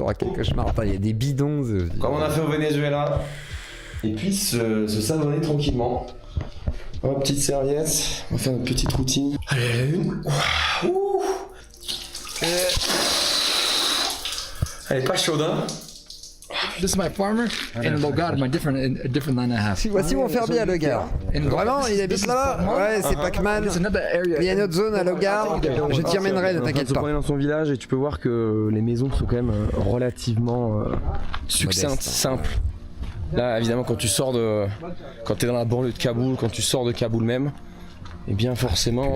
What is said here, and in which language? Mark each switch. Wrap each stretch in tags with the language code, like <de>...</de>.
<fr>Oh, quel cauchemar. Attends, il y a des bidons. Comme on a fait au Venezuela. Et puis se savonner tranquillement. Hop, petite serviette. On va faire notre petite routine. Allez, la une. Ouh, Elle est pas chaude, hein.</fr> <en>This is my farmer, and Logard, a different land I have.</en> <fr>Voici mon fermier à Logar. Vraiment, il habite là-bas? Ouais, c'est Pac-Man.</fr> <en>There's another area.</en> <fr>Il y a une autre zone à Logar. Je t'y emmènerai, ne t'inquiète pas. On est dans son village et tu peux voir que les maisons sont quand même relativement succinctes, Modeste, hein. simples. Là, évidemment, quand tu sors de, quand t'es dans la banlieue de Kaboul, quand tu sors de Kaboul même, et bien forcément,</fr>